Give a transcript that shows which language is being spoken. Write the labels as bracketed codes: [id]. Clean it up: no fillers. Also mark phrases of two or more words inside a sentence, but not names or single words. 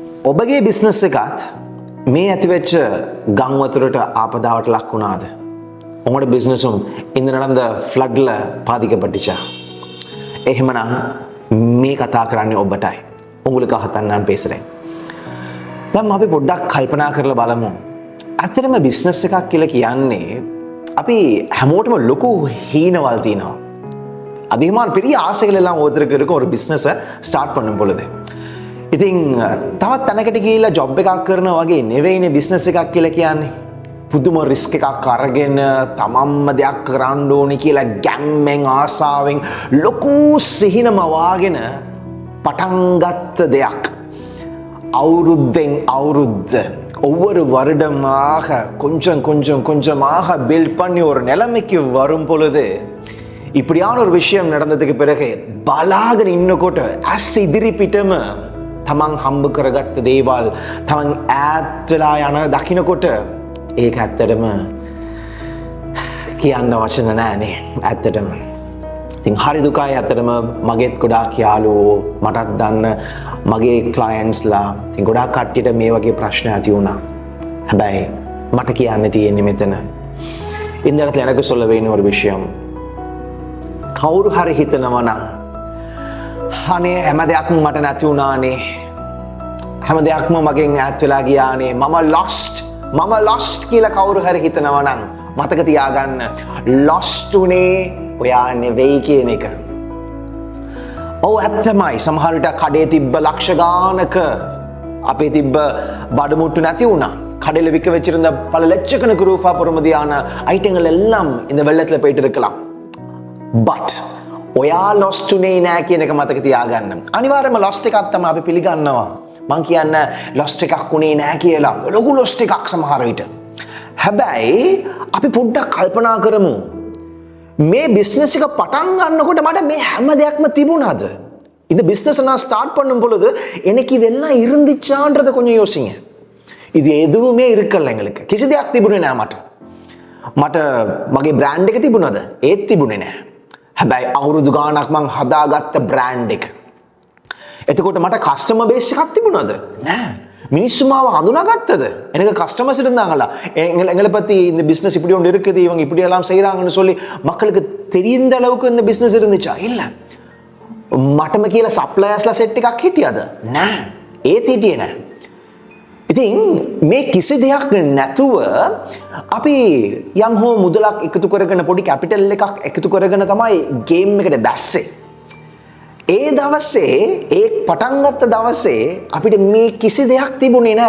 [si] ඔබගේ බිස්නස් එකත් මේ ඇතිවෙච්ච ගම් වතුරට ආපදාවට ලක් වුණාද? [ta] உங்களோட பிஸ்னஸும் இந்த நடந்த ஃப்ளட்ல பாதிக்கப்பட்டுச்சா? [si] එහෙමනම් මේ කතා කරන්නේ ඔබටයි. [ta] උங்களுக்காகத்தான் நான் பேசுறேன். [si] දැන් අපි පොඩ්ඩක් කල්පනා කරලා බලමු. ඇත්තටම බිස්නස් එකක් කියලා කියන්නේ අපි හැමෝටම ලොකු හීනවල් තියෙනවා. [ta] அதிகமான பெரிய ஆசைகள் எல்லாம் ஒருத்தருக்கு இருக்கும் ஒரு பிஸ்னஸை ஸ்டார்ட் பண்ணும் பொழுது. [si] ඉතින් තවත් තැනකට ගිහිල්ලා ජොබ් එකක් කරනවා වගේ නෙවෙයිනේ බිස්නස් එකක් කියලා කියන්නේ. පුදුම රිස්ක් එකක් අරගෙන තමන්ම දෙයක් කරන්න ඕනේ කියලා ගැම්මෙන් ආසාවෙන් ලොකු සිහිනම වාගෙන පටන් ගත්ත දෙයක්. අවුරුද්දෙන් අවුරුද්ද [ta] ஒவ்வொரு வருடமாக கொஞ்சம் கொஞ்சம் கொஞ்சமாக பில்ட் பண்ணி ஒரு நிலைமைக்கு வரும் பொழுது இப்படியான ஒரு விஷயம் நடந்ததுக்கு பிறகு [si] බලාගෙන ඉන්නකොට ඇස් ඉදිරි පිටම තමන් හම්බ කරගත්ත දේවල් තමන් ඈත් වෙලා යන දකින්නකොට ඒක ඇත්තටම කියන්න වචන නැහැනේ ඇත්තටම. ඉතින් හරි දුකයි ඇත්තටම. මගේත් ගොඩාක් යාළුවෝ මටත් දන්න මගේ ක්ලයන්ට්ස්ලා ඉතින් ගොඩාක් කට්ටියට මේ වගේ ප්‍රශ්න ඇති වුණා. හැබැයි මට කියන්න තියෙන්නේ මෙතන [ta] இந்த இடத்துல எனக்கு சொல்ல வேண்டிய ஒரு விஷயம், [si] කවුරු හරි හිතනවා නම් අනේ හැම දෙයක්ම මට නැති වුණානේ, හැම දෙයක්ම මගෙන් ඈත් වෙලා ගියානේ, මම lost කියලා කවුරු හරි හිතනවා නම් මතක තියාගන්න, lost උනේ ඔයා නෙවෙයි කියන එක. ඔව් ඇත්තමයි සමහර විට කඩේ තිබ්බ ලක්ෂ ගානක අපේ තිබ්බ බඩමුට්ටු නැති වුණා. [ta] கடையில் விற்க வச்சிருந்த பல லட்சக்கணக்கு ரூபா பொறுமதியான ஐட்டங்கள் எல்லாம் இந்த வெள்ளத்துல போயிட்டு இருக்கலாம். [si] பட் ඔයා lost උනේ නෑ කියන එක මතක තියාගන්න. අනිවාර්යයෙන්ම lost එකක් තමයි අපි පිළිගන්නවා. මං කියන්නේ lost එකක් උනේ නෑ කියලා. ලොකු lost එකක් සමහර විට. හැබැයි අපි පොඩ්ඩක් කල්පනා කරමු. මේ බිස්නස් එක පටන් ගන්නකොට මට මේ හැම දෙයක්ම තිබුණාද? [ta] இந்த பிசினஸ் நான் ஸ்டார்ட் பண்ணும் பொழுது எனக்கு இதெல்லாம் இருந்துச்சான்றத கொஞ்சம் யோசிங்க. இது எதுவுமே இருக்கல எங்களுக்கு. [si] කිසි දෙයක් තිබුණේ නෑ මට. මට මගේ බ්‍රෑන්ඩ් එක තිබුණාද? ඒත් තිබුණේ නෑ. හැබැයි අවුරුදු ගාණක් මං හදාගත්ත බ්‍රෑන්ඩ් එක. එතකොට මට කස්ටමර් බේස් එකක් තිබුණාද? නෑ. [ta] மினிஸ்ஸு மாவை அதுனாகத்தது எனக்கு கஸ்டமர்ஸ் இருந்தாங்களா, எங்களை பற்றி இந்த பிஸ்னஸ் இப்படி ஒன்று இருக்குது, இவங்க இப்படி எல்லாம் செய்கிறாங்கன்னு சொல்லி மக்களுக்கு தெரிந்த அளவுக்கு இந்த பிஸ்னஸ் இருந்துச்சா? இல்லை. [si] මටම කියලා සප්ලයර්ස්ලා සෙට් එකක් හිටියද? නෑ. ඒත් හිටියේ නෑ. ඉතින් මේ කිසි දෙයක් නැතුව අපි යම් හෝ මුදලක් එකතු කරගෙන පොඩි කැපිටල් එකක් එකතු කරගෙන තමයි ගේම් එකට බැස්සේ. ඒ දවසේ ඒ පටන් ගත්ත දවසේ අපිට මේ කිසි දෙයක් තිබුණේ නෑ.